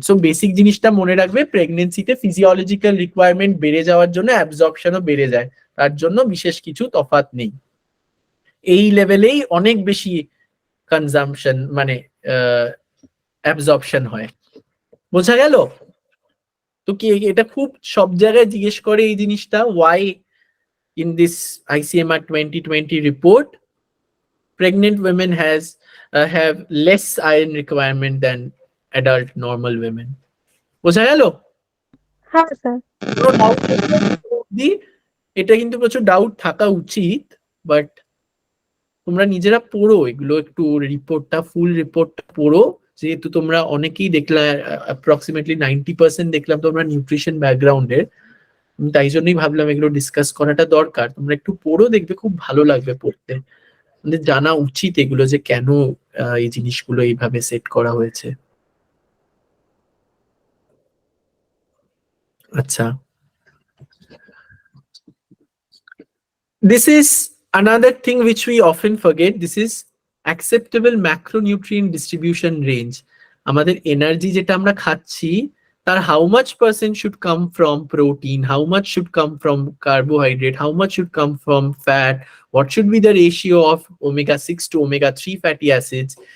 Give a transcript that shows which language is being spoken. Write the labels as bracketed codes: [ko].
[bn] So basic জিনিসটা মনে রাখবে, প্রেগনেন্সিতে ফিজিওলজিক্যাল রিকোয়ারমেন্ট বেড়ে যাওয়ার জন্য অ্যাবজর্পশনও বেড়ে যায়, তার জন্য বিশেষ কিছু তফাৎ নেই। এই লেভেলেই অনেক বেশি কনজাম্পশন মানে অ্যাবজর্পশন হয়। বোঝা গেল? তো কি এটা খুব সব জায়গায় জিজ্ঞেস করে এই জিনিসটা, [en] Why in this ICMR 2020 report pregnant women have less iron requirement than adult normal women. [bn] বোঝা গেল? হ্যাঁ স্যার। কোনো doubt থাকলে অবধি, এটা কিন্তু প্রচুর ডাউট থাকা উচিত, বাট তোমরা নিজেরা পড়ো এগুলো, একটু রিপোর্টটা, ফুল রিপোর্ট পড়ো। যেহেতু তোমরা অনেকেই দেখলাম, অ্যাপ্রক্সিমেটলি 90% দেখলাম তোমরা নিউট্রিশন ব্যাকগ্রাউন্ডের, তাই জন্যই ভাবলাম এগুলো ডিসকাস করাটা দরকার। তোমরা একটু পড়ো, দেখবে খুব ভালো লাগবে পড়তে। আমাদের জানা উচিত এগুলো, যে কেন এই জিনিসগুলো এইভাবে সেট করা হয়েছে। [en] আচ্ছা, this is another thing which we often forget. This is acceptable macronutrient distribution range. [bn] আমাদের এনার্জি যেটা আমরা খাচ্ছি, তার [en] how much percent should come from protein, how much should come from carbohydrate, how much should come from fat, what should be the ratio of omega-6 to omega-3 fatty acids.